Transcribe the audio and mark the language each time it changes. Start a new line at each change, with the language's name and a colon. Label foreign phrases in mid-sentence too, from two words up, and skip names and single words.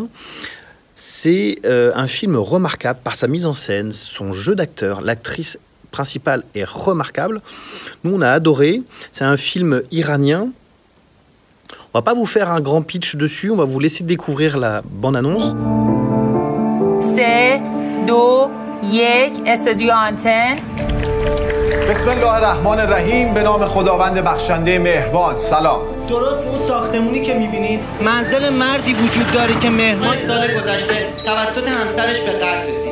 French: C'est un film remarquable par sa mise en scène, son jeu d'acteur. L'actrice principale est remarquable. Nous, on a adoré. C'est un film iranien. On va pas vous faire un grand pitch dessus. On va vous laisser découvrir la bande-annonce. 3, 2, 1,
Persian: استودیو آنتن.
Arabic: بسم الله الرحمن الرحیم
Persian: به نام خداوند بخشنده مهربان. سلام. درست اون ساختمونی که می‌بینید منزل مردی وجود داره که مهربان سال گذشته توسط همسرش به قتل رسید.